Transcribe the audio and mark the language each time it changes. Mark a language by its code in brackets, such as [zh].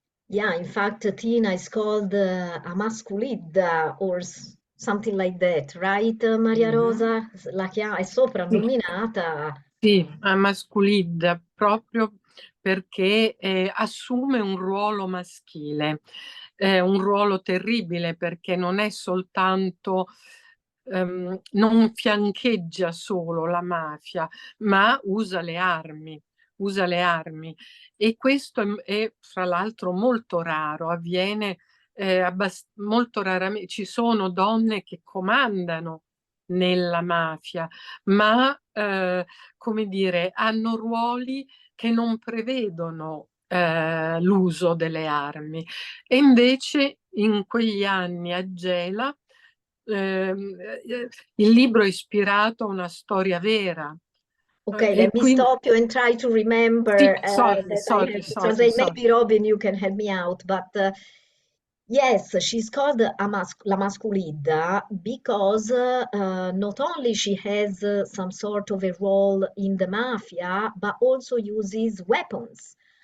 [en] Yeah, in fact, Tina is called a masculidda or something like that, right, Maria Rosa? [it] È soprannominata. Sì, a masculidda, proprio perché assume un ruolo maschile, un ruolo terribile perché non è soltanto, non fiancheggia solo la mafia, ma usa le armi. E questo è fra l'altro molto raro, avviene molto raramente. Ci sono donne che comandano nella mafia, ma come dire, hanno ruoli che non prevedono l'uso delle armi. E invece in quegli anni a Gela il libro è ispirato a una storia vera. [en] Okay, let me stop you and try to remember sorry, that I have to translate. Maybe Robin, you can help me out, but yes, she's called La Masculidda because not only she has some sort of a role in the mafia, but also uses weapons.